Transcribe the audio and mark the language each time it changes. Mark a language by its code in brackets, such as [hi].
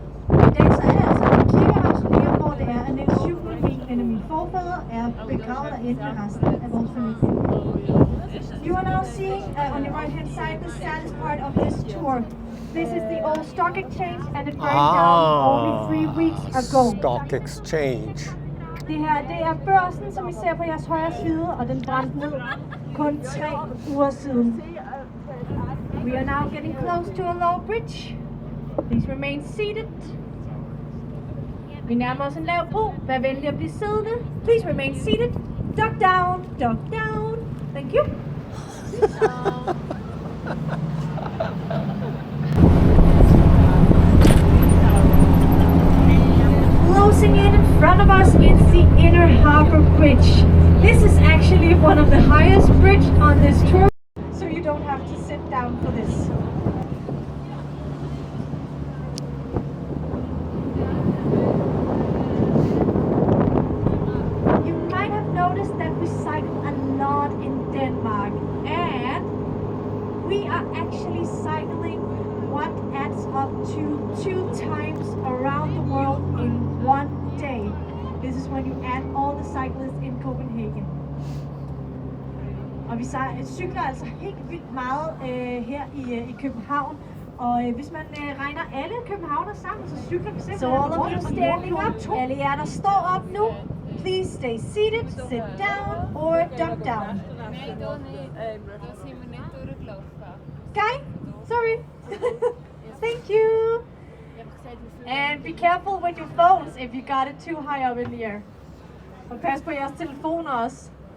[da] I dag så er det altså en kirkemausoleum, hvor det er, at Niels Juel, en af mine forfædre, er begravet derinde med resten af vores familie. [en] You are now seeing on your right hand side the saddest part of this tour. This is the old stock exchange and it burned down only 3 weeks ago. Stock exchange. [da] Det her, det er børsen, som I ser på jeres højre side, og den brændte ned kun 3 uger siden. [en] We are now getting close to a low bridge. Please remain seated. [da] Vi nærmer os en lav bro. Vær venlig at blive siddende. [en] Please remain seated. Duck down, duck down. Thank you. Closing in front of us is the Inner Harbor Bridge. This is actually one of the highest bridges on this tour, so you don't have to sit down for this. You might have noticed that we cycle a lot in Denmark, and we are actually cycling what adds up to 2 times around the world in one day. This is when you add all the cyclists in Copenhagen. [da] Og vi cykler altså helt vildt meget her i København. Og hvis man regner alle københavner sammen, så cykler vi simpelthen. [en] So all of you standing up, [da] alle jer der står op nu, [en] please stay seated, sit down or duck down. Guy, sorry. Thank you. And be careful with your phones if you got it too high up in the air. [da] Og pas på jeres telefoner også.